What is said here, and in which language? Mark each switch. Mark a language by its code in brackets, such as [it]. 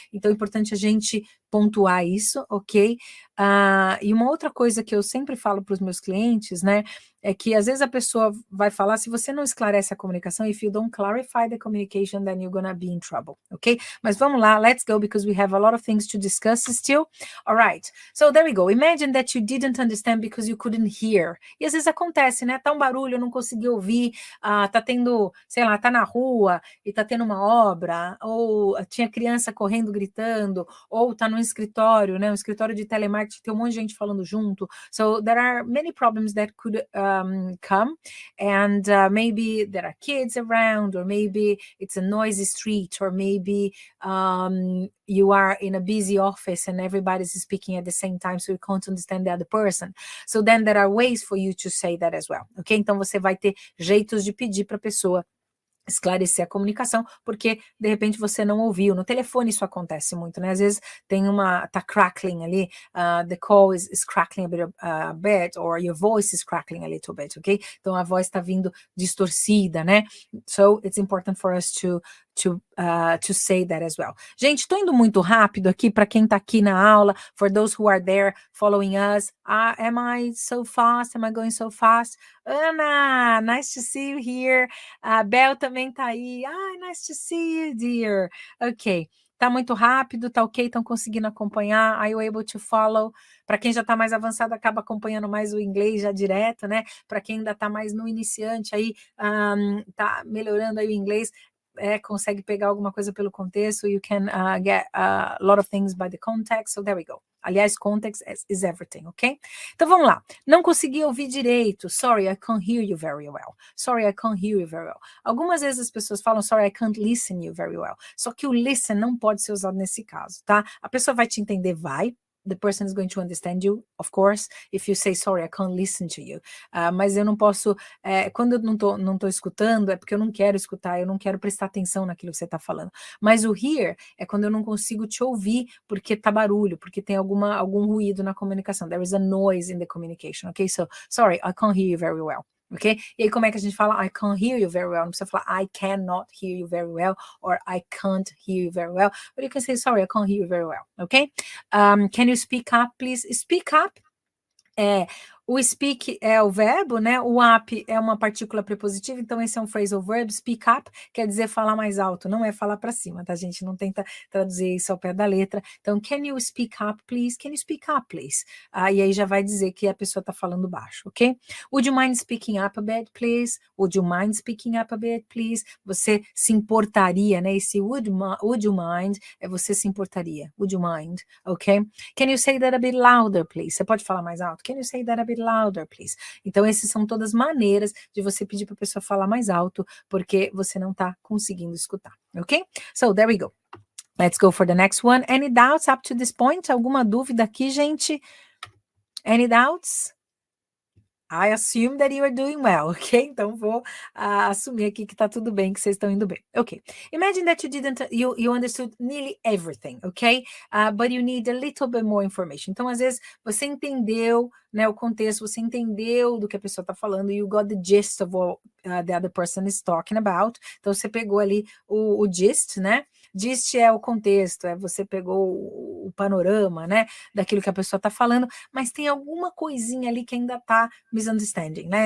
[pt] Então é importante a gente pontuar isso, ok? E uma outra coisa que eu sempre falo para os meus clientes, né, é que às vezes a pessoa vai falar, se você não esclarece a comunicação, [en] if you don't clarify the communication, then you're gonna be in trouble, ok? [pt] Mas vamos lá, [en] let's go, because we have a lot of things to discuss still. All right, so there we go. Imagine that you didn't understand because you couldn't hear. [pt] E às vezes acontece, né, tá um barulho, eu não consegui ouvir, tá tendo, sei lá, tá na rua e tá tendo uma obra, ou tinha criança correndo, gritando, ou tá no escritório, né, um escritório de telemarketing, tem um monte de gente falando junto. [en] So there are many problems that could come, and maybe there are kids around, or maybe it's a noisy street, or maybe you are in a busy office and everybody's speaking at the same time, so you can't understand the other person. So then there are ways for you to say that as well, ok? [pt] Então você vai ter jeitos de pedir para a pessoa esclarecer a comunicação, porque de repente você não ouviu. No telefone isso acontece muito, né? Às vezes tá crackling ali, [en] the call is crackling a bit, or your voice is crackling a little bit, ok? [pt] Então a voz está vindo distorcida, né? [en] So it's important for us to say that as well. [pt] Gente, estou indo muito rápido aqui para quem está aqui na aula, [en] for those who are there following us. Am I so fast? Am I going so fast? Ana, nice to see you here. [pt] A Bel também tá aí. [en] Nice to see you, dear. [pt] Ok. Tá muito rápido, tá ok? Estão conseguindo acompanhar? [en] Are you able to follow? [pt] Para quem já está mais avançado, acaba acompanhando mais o inglês já direto, né? Para quem ainda está mais no iniciante aí, tá melhorando aí o inglês, consegue pegar alguma coisa pelo contexto, [en] you can get a lot of things by the context, so there we go. [pt] Aliás, [en] context is everything, [pt] ok? Então vamos lá. Não consegui ouvir direito. [en] Sorry, I can't hear you very well. Sorry, I can't hear you very well. [pt] Algumas vezes as pessoas falam, [en] sorry, I can't listen you very well. [pt] Só que o listen não pode ser usado nesse caso, tá? A pessoa vai te entender, vai. [en] The person is going to understand you, of course, if you say, sorry, I can't listen to you. [pt] Mas eu não posso, quando eu não tô escutando, é porque eu não quero escutar, eu não quero prestar atenção naquilo que você está falando. Mas o hear é quando eu não consigo te ouvir, porque tá barulho, porque tem algum ruído na comunicação. [en] There is a noise in the communication, okay? So, sorry, I can't hear you very well. Ok? [pt] E aí como é que a gente fala [en] I can't hear you very well? [pt] Não precisa falar [en] I cannot hear you very well [pt] or I can't hear you very well. [en] But you can say sorry, I can't hear you very well. Ok? Can you speak up, please? Speak up. [pt] O speak é o verbo, né? O up é uma partícula prepositiva, então esse é um phrasal verb. Speak up quer dizer falar mais alto, não é falar para cima, tá? A gente não tenta traduzir isso ao pé da letra. [en] Então, can you speak up, please? Can you speak up, please? [pt] E aí já vai dizer que a pessoa está falando baixo, ok? [en] Would you mind speaking up a bit, please? Would you mind speaking up a bit, please? [pt] Você se importaria, né? Esse [en] would you mind [pt] é você se importaria. [en] Would you mind, ok? Can you say that a bit louder, please? [pt] Você pode falar mais alto? [en] Can you say that a bit louder, please? [pt] Então, essas são todas maneiras de você pedir para a pessoa falar mais alto, porque você não está conseguindo escutar, ok? [en] So, there we go. Let's go for the next one. Any doubts up to this point? Alguma dúvida aqui, gente? Any doubts? I assume that you are doing well, ok? [pt] Então, vou assumir aqui que tá tudo bem, que vocês estão indo bem. [en] Ok. Imagine that you understood nearly everything, ok? But you need a little bit more information. [pt] Então, às vezes, você entendeu, né, o contexto, você entendeu do que a pessoa tá falando, [en] you got the gist of what the other person is talking about. [pt] Então, você pegou ali o gist, né? Gist é o contexto, você pegou o panorama, né, daquilo que a pessoa tá falando, mas tem alguma coisinha ali que ainda tá misunderstanding, né?